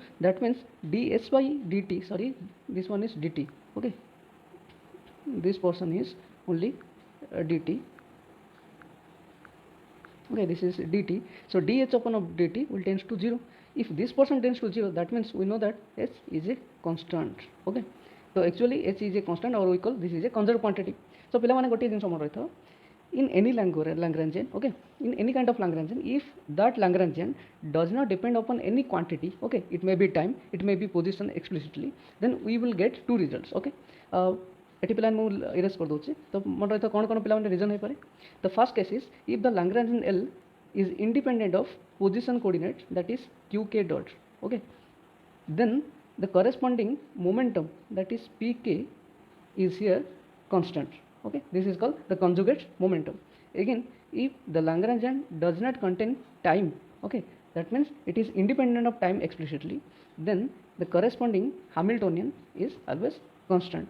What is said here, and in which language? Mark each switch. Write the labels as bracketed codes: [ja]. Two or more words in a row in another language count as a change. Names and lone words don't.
[en] That means ds by dt, sorry, this one is dt, okay, this portion is only dt, okay, this is dt. So dh upon of dt will tends to 0. If this portion tends to 0, that means we know that h is a constant. Okay, so actually h is a constant, or we call this is a conserved quantity. [or] So ପିଲାମାନେ ଗୋଟିଏ ଜିନିଷ ମନେ ରହିଥାଉ, [en] in any Lagrangian, okay, in any kind of Lagrangian, if that Lagrangian does not depend upon any quantity, okay, it may be time, it may be position explicitly, then we will get two results. [or] Okay, ଏଠି ପିଲାମାନେ ମୁଁ ଇରେଜ୍ କରିଦେଉଛି, ତ ମନେ ରହିଥାଉ କ'ଣ କ'ଣ ପିଲାମାନେ ରିଜନ୍ ହେଇପାରେ. [en] The first case is if the Lagrangian L is independent of position coordinate, that is qk dot, okay, then the corresponding momentum, that is pk, is here constant. Okay, this is called the conjugate momentum. Again, if the Lagrangian does not contain time, okay, that means it is independent of time explicitly, then the corresponding Hamiltonian is always constant.